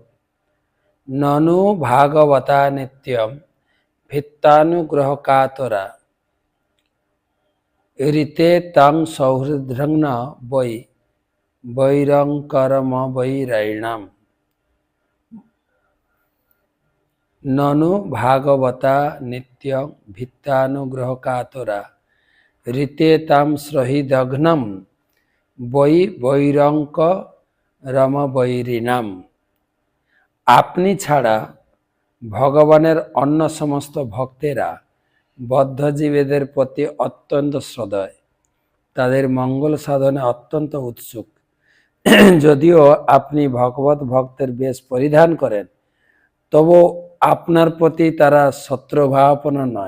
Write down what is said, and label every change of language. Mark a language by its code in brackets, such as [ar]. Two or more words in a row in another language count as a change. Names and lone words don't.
[sa] ননু ভাগবতা নিত্যম ভিত্তানুগ্রহ কাতরা ঋতে তং সৌহৃদ্রং বৈ বৈরঙ্করম বৈরায়ণাম। ননু ভাগবতা নিত্যং ভিত্তানুগ্রহ কাতরা ঋতে তাম সহৃদঘ্নম বৈ বৈরঙ্ক রম বৈরিণাম। [bn] আপনি ছাড়া ভগবানের অন্য সমস্ত ভক্তেরা বদ্ধজীবেদের প্রতি অত্যন্ত সদয়, তাদের মঙ্গল সাধনে অত্যন্ত উৎসুক। যদিও আপনি ভগবত ভক্তের বেশ পরিধান করেন, তবু আপনার প্রতি তারা শত্রুভাবাপন্ন নয়।